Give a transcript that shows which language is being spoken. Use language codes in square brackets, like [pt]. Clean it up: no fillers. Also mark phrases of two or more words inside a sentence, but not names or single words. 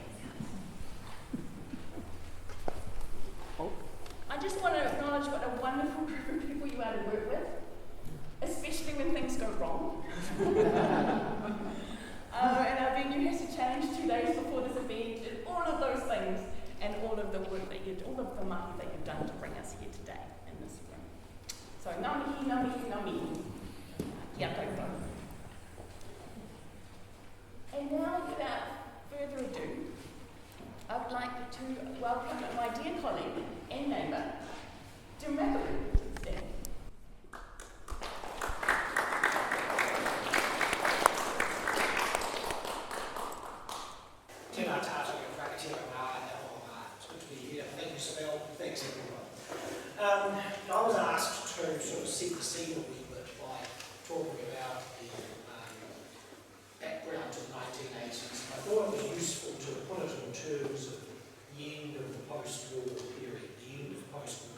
[en] I just want to acknowledge what a wonderful group of people you are to work with, especially when things go wrong. And our venue has to change 2 days before this event, and all of those things, and all of the work that all of the mahi that you've done to bring us here today in this room. So, [mi] ngā mihi, ngā mihi, ngā mihi. Kia koutou. [en] And now, without further ado, I would like to welcome my dear colleague and neighbour, Jim McAloon, to the stand. [mi] Tēnā tātou e whakatira ngā [en] it's good to be here. Thank you, Isabel. Thanks, everyone. I was asked to sort of set the scene a wee bit by talking about the background to the 1980s. I thought it was useful to put it in terms of the end of the post-war period, the end of post-war.